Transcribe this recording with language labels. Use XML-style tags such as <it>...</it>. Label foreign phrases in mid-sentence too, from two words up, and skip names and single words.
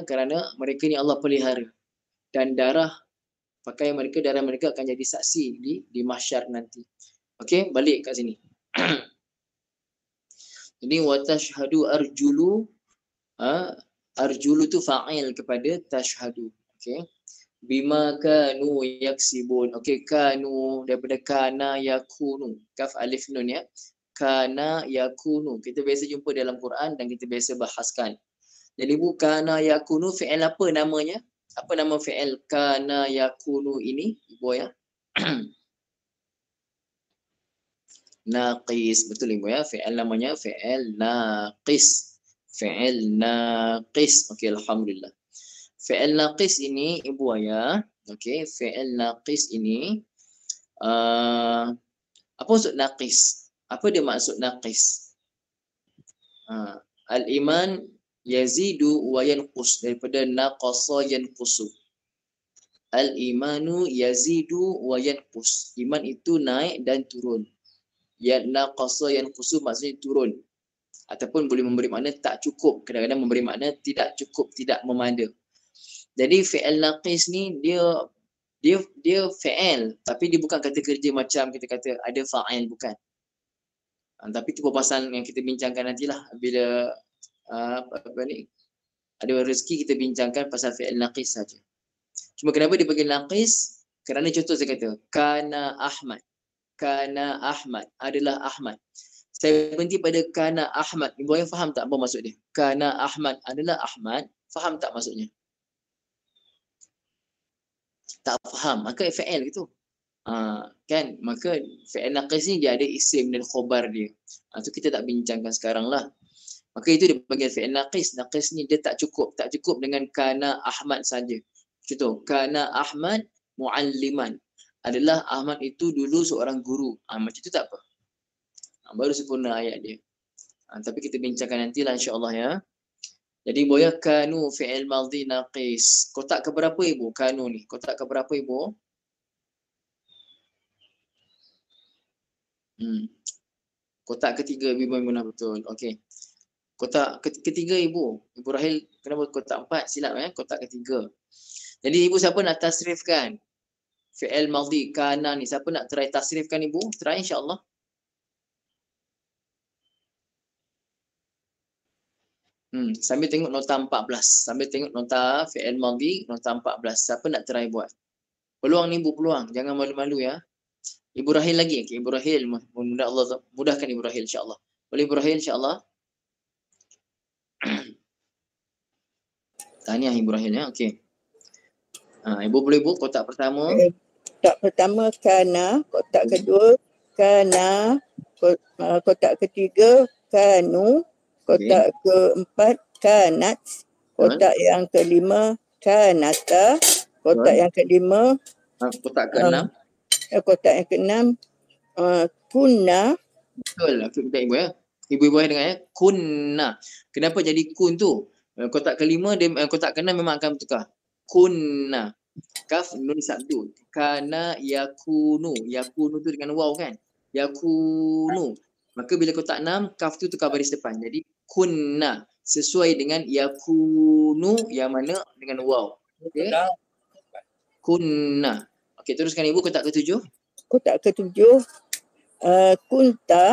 <ms>Kerana mereka ni Allah pelihara. Dan darah mereka akan jadi saksi di mahsyar nanti. Okey, balik kat sini. Jadi</ms> <ar>وتشهد أرجل,</ar> <ms>arjulu tu fa'il kepada tashhadu. Okey.</ms> <ar>بما كانوا يكسبون.</ar> <ms>Okey, kanu daripada</ms> <ar>كان يكون. كاف ألف نون ياء. كان يكون.</ar> <ms>Kita biasa jumpa dalam Quran dan kita biasa bahaskan. Jadi</ms> <ar>كان يكون</ar> <ms>fi'il apa namanya? Apa nama fi'il</ms> <ar>كان يكون</ar> <ms>ini, ibu ya? Naqis. Betul ibu ya? Fi'il namanya fi'il naqis. Fi'il naqis. Okey, alhamdulillah. Fi'il naqis ini ibu ayah, okey, fi'il naqis ini apa maksud naqis? Apa dia maksud naqis?</ms> <ar>الإيمان يزيد وينقص,</ar> <ms>daripada</ms> <ar>نقص ينقص. الإيمان يزيد وينقص.</ar> <ms>Iman itu naik dan turun. Ya</ms> <ar>نقص ينقص</ar> <ms>maksudnya turun. Ataupun boleh memberi makna tak cukup, kadang-kadang memberi makna tidak cukup, tidak memada. Jadi fi'il naqis ni dia fi'il, tapi dia bukan kata kerja macam kita kata ada fa'il, bukan. Tapi itu perbahasan yang kita bincangkan nantilah bila apa ni, ada rezeki kita bincangkan pasal fi'il naqis saja. Cuma kenapa dia panggil naqis? Kerana contoh saya kata kana Ahmad. Kana Ahmad adalah Ahmad. Saya berhenti pada kana Ahmad. Ibu ayah faham tak apa maksud dia? Kana Ahmad adalah Ahmad. Faham tak maksudnya? Tak faham, maka fi'il gitu. Kan, maka fi'il naqis ni dia ada isim dan khobar dia. Tu kita tak bincangkan sekarang lah. Maka itu dia panggil fi'il naqis. Naqis ni dia tak cukup dengan kana Ahmad saja. Contoh,</ms> <ar>كان أحمد معلما.</ar> <ms>Adalah Ahmad itu dulu seorang guru. Macam tu tak apa. Baru sempurna ayat dia. Tapi kita bincangkan nantilah insya-Allah ya. Jadi boya kanu fi'il madhi naqis. Kotak keberapa ibu kanu ni? Kotak keberapa ibu? Kotak ketiga ibu Maimunah, betul. Okey. Kotak ketiga ibu. Ibu Rahil kenapa kotak 4? Silap kotak ketiga. Jadi ibu siapa nak tasrifkan fi'il madhi kana ni? Siapa nak try tasrifkan ibu? Try insya-Allah. Sambil tengok nota 14. Sambil tengok nota fi'il madhi nota 14. Siapa nak try buat? Peluang ni ibu, peluang. Jangan malu-malu ya. Ibu Rahil lagi. Okay, Ibu Rahil, mudah Allah mudahkan Ibu Rahil insya-Allah. Boleh Ibu Rahil insya-Allah? Tahniah Ibu Rahil ya. Okey. Ibu boleh buat kotak pertama. Kotak pertama kana, kotak kedua kana, kotak ketiga kanu, kotak keempat kanat, kotak yang kelima kanata, kotak yang kelima kotak keenam. Kotak yang keenam kunna. Betul. Kita ibu ya. Ibu-ibu dengar ya. Kunna. Kenapa jadi kun tu? Kotak kelima dia kotak keenam memang akan bertukar. Kunna. Kaf nun sabdu.</ms> <ar>كان يكون.</ar> <ms>Yakunu tu dengan waw kan? Yakunu. Maka bila kotak 6, kaf tu tukar baris depan. Jadi kunna. Sesuai dengan yakunu yang mana dengan waw. Okey. Kunna. Okey, teruskan ibu kotak ke-7. Kotak ke-7 kunta.</ms>